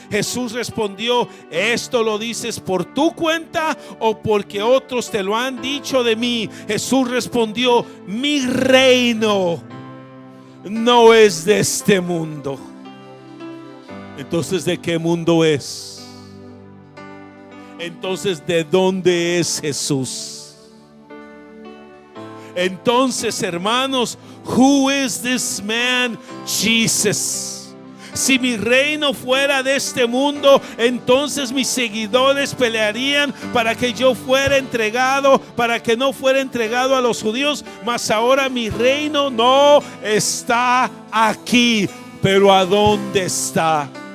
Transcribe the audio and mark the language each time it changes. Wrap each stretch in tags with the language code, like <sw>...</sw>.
<es>Jesús respondió: ¿esto lo dices por tu cuenta o porque otros te lo han dicho de mí? Jesús respondió: mi reino no es de este mundo. Entonces, ¿de qué mundo es? Entonces, ¿de dónde es Jesús? Entonces, hermanos,</es> <en>who is this man Jesus?</en> <es>Si mi reino fuera de este mundo, entonces mis seguidores pelearían para que yo fuera entregado, para que no fuera entregado a los judíos. Mas ahora mi reino no está aquí. Pero ¿a dónde está?</es>